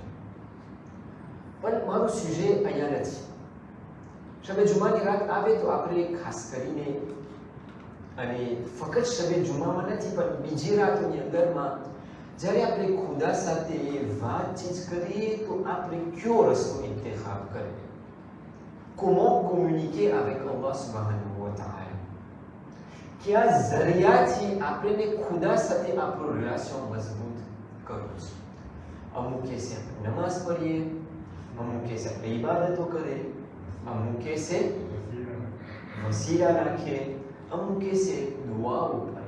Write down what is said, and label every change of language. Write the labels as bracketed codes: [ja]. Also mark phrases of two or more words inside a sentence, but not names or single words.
[gu] પણ મારું સુજે અહીંયા નથી. શબે જુમાની રાત આવે તો આપણે ખાસ કરીને, અને ફક્ત શબે જુમામાં નથી પણ બીજી રાતોની અંદરમાં જ્યારે આપણે ખુદા સાથે વાતચીત કરીએ તો આપણે કયો રસ્તો ઇંતખાબ કરીએ? [fr] Comment communiquer avec Allah [ar] سبحانه وتعالى? [gu] કયા જરિયાથી આપણે ખુદા સાથે આપણું રિલેશન મજબૂત કરવું છે? અમુક કેસે આપણે નમાઝ પઢીએ, અમુક કેસે આપણે ઇબાદતો કરીએ, અમુક કેસે વસીલા રાખીએ, અમુક કેસે દુઆઓ કરીએ.